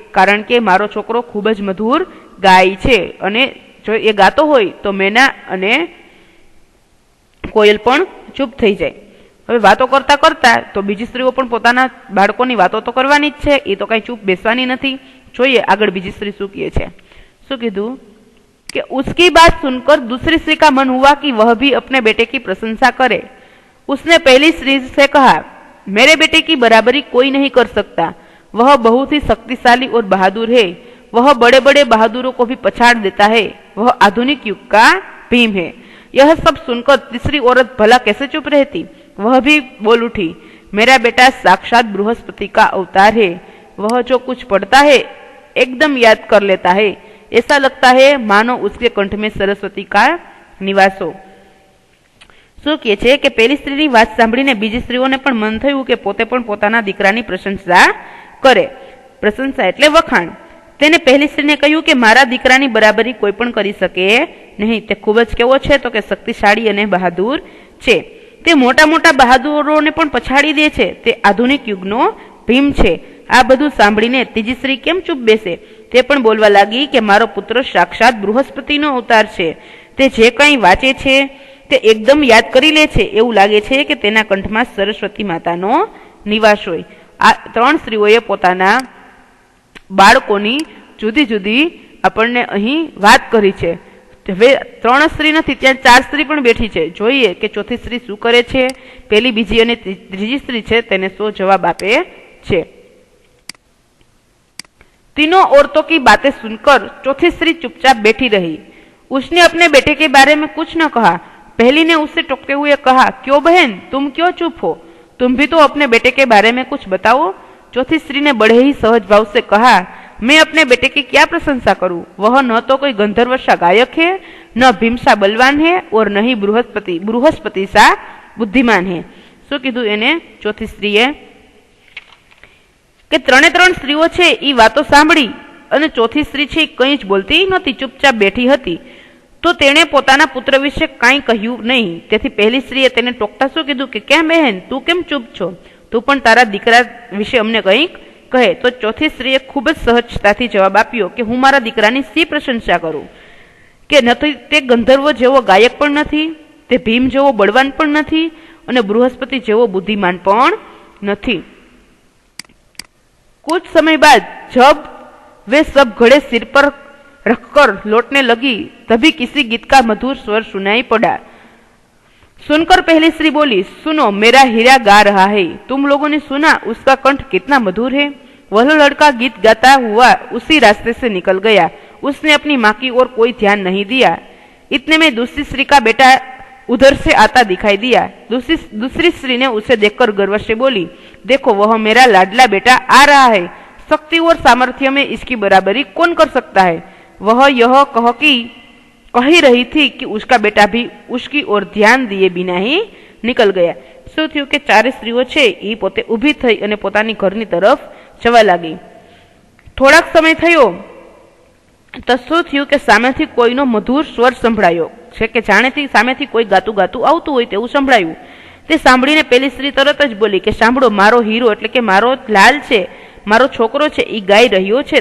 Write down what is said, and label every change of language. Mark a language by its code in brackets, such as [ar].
[gu] કારણ કે મારો છોકરો ખૂબ જ મધુર ગાય છે અને જો એ ગાતો હોય તો મેના અને કોયલ પણ ચૂપ થઈ જાય. હવે વાતો કરતા કરતા તો બીજી સ્ત્રીઓ પણ પોતાના બાળકોની વાતો તો કરવાની જ છે, એ તો કઈ ચૂપ બેસવાની નથી. જોઈએ આગળ બીજી સ્ત્રી શું કહે છે. શું કીધું [hi] कि उसकी बात सुनकर दूसरी स्त्री का मन हुआ कि वह भी अपने बेटे की प्रशंसा करे. उसने पहली स्त्री से कहा, मेरे बेटे की बराबरी कोई नहीं कर सकता. वह बहुत ही शक्तिशाली और बहादुर है. वह बड़े बड़े बहादुरों को भी पछाड़ देता है. वह आधुनिक युग का भीम है. यह सब सुनकर तीसरी औरत भला कैसे चुप रहती. वह भी बोल उठी, मेरा बेटा साक्षात बृहस्पति का अवतार है. वह जो कुछ पढ़ता है एकदम याद कर लेता है. ऐसा लगता है मानो उसके कंठ में सरस्वती का निवास हो. [gu] શું કહે છે કે પહેલી સ્ત્રીની વાત સાંભળીને બીજી સ્ત્રીઓને પણ મન થયું કે પોતે પણ પોતાના દીકરાની પ્રશંસા કરે. પ્રશંસા એટલે વખાણ. તેને પહેલી સ્ત્રીને કહ્યું કે મારા દીકરાની બરાબરી કોઈ પણ કરી શકે નહીં. તે ખૂબ જ કેવો છે તો કે શક્તિશાળી અને બહાદુર છે. તે મોટા મોટા બહાદુરોને પણ પછાડી દે છે. તે આધુનિક યુગનો ભીમ છે. આ બધું સાંભળીને ત્રીજી સ્ત્રી કેમ ચૂપ બેસે. તે પણ બોલવા લાગી કે મારો પુત્ર સાક્ષાત બૃહસ્પતિનો અવતાર છે. તે જે કંઈ વાંચે છે તે એકદમ યાદ કરી લે છે. એવું લાગે છે કે તેના કંઠમાં સરસ્વતી માતાનો નિવાસ હોય. આ ત્રણ સ્ત્રીઓએ પોતાના બાળકોની જુદી જુદી આપણને અહીં વાત કરી છે. હવે ત્રણ સ્ત્રી નથી, ત્યાં ચાર સ્ત્રી પણ બેઠી છે. જોઈએ કે ચોથી સ્ત્રી શું કરે છે. પહેલી, બીજી અને ત્રીજી સ્ત્રી છે તેને શું જવાબ આપે છે. [hi] तीनों औरतों की बातें सुनकर चौथी स्त्री चुपचाप बैठी रही. उसने अपने बेटे के बारे में कुछ न कहा. पहली ने उससे टोकते हुए कहा, क्यों बहन, तुम क्यों चुप हो. तुम भी तो अपने बेटे के बारे में कुछ बताओ. चौथी स्त्री ने बड़े ही सहज भाव से कहा, मैं अपने बेटे की क्या प्रशंसा करूं. वह न तो कोई गंधर्व सा गायक है, न भीम सा बलवान है और न ही बृहस्पति सा बुद्धिमान है. [gu] શું કીધું એને ચોથી સ્ત્રીએ કે ત્રણે ત્રણ સ્ત્રીઓ છે એ વાતો સાંભળી અને ચોથી સ્ત્રી છે કંઈ જ બોલતી નહોતી, ચૂપચાપ બેઠી હતી. તો તેણે પોતાના પુત્ર વિશે કાંઈ કહ્યું નહીં. તેથી પહેલી સ્ત્રીએ તેને ટોકતા શું કીધું કે કેમ બહેન, તું કેમ ચૂપ છો. તું પણ તારા દીકરા વિશે અમને કંઈક કહે. તો ચોથી સ્ત્રીએ ખૂબ જ સહજતાથી જવાબ આપ્યો કે હું મારા દીકરાની શી પ્રશંસા કરું. કે નથી તે ગંધર્વ જેવો ગાયક પણ નથી, તે ભીમ જેવો બળવાન પણ નથી અને બૃહસ્પતિ જેવો બુદ્ધિમાન પણ નથી. [hi] कुछ समय बाद जब वे सब घड़े सिर पर रखकर लौटने लगी तभी किसी गीत का मधुर स्वर सुनाई पड़ा. सुनकर पहली स्त्री बोली, सुनो मेरा हीरा गा रहा है. तुम लोगों ने सुना उसका कंठ कितना मधुर है. वह लड़का गीत गाता हुआ उसी रास्ते से निकल गया. उसने अपनी माँ की ओर कोई ध्यान नहीं दिया. इतने में दूसरी स्त्री का बेटा उधर से आता दिखाई दिया. दूसरी स्त्री ने उसे देखकर गर्व से बोली, देखो वह मेरा लाडला बेटा आ रहा है. शक्ति और सामर्थ्य में इसकी बराबरी कौन कर सकता है. वह यह कही रही थी कि उसका बेटा भी उसकी ओर ध्यान दिए बिना ही निकल गया. [gu] શું થયું કે ચારે સ્ત્રીઓ છે એ પોતે ઊભી થઈ અને પોતાની ઘરની તરફ જવા લાગી. થોડાક સમય થયો તો શું થયું કે સામેથી કોઈનો મધુર સ્વર સંભળાયો છે કે જાણેથી સામેથી કોઈ ગાતું ગાતું આવતું હોય તેવું સંભળાયું. તે સાંભળીને પેલી સ્ત્રી તરત જ બોલી કે સાંભળો, મારો હીરો એટલે કે મારો લાલ છે, મારો છોકરો છે એ ગાઈ રહ્યો છે.